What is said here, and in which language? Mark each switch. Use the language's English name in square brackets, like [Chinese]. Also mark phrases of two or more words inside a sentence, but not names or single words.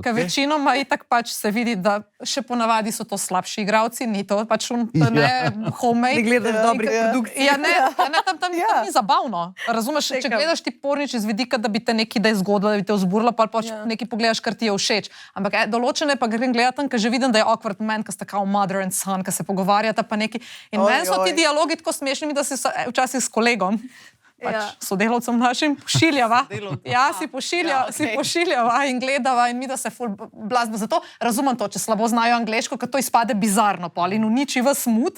[Slovenian] Ker večinoma itak pač se vidi, da še ponavadi so to slabši igralci, ni to pač ne homemade. Ne gledaš dobrih produkcij. Ja, ne, tam ni zabavno. Razumeš, če gledaš ti pornič iz vidika, da bi te nekaj da je zgodilo, da bi te vzburilo, pa pač nekaj pogledaš, kar ti je všeč. Ampak določene pa grem gledati tam, ker že vidim, da je [English] awkward moment, [Slovenian] ko sta kao [English] mother and son, [Slovenian] ko se pogovarjata pa neki. In meni so ti dialogi tako smešni, da se včasih s kolegom, pač sodelavcem našim, pošiljava. Ja, si pošiljava in gledava in mi, da se ful blazno. Zato razumem to, če slabo znajo angleško, ker to izpade bizarno pol in uniči vas smut.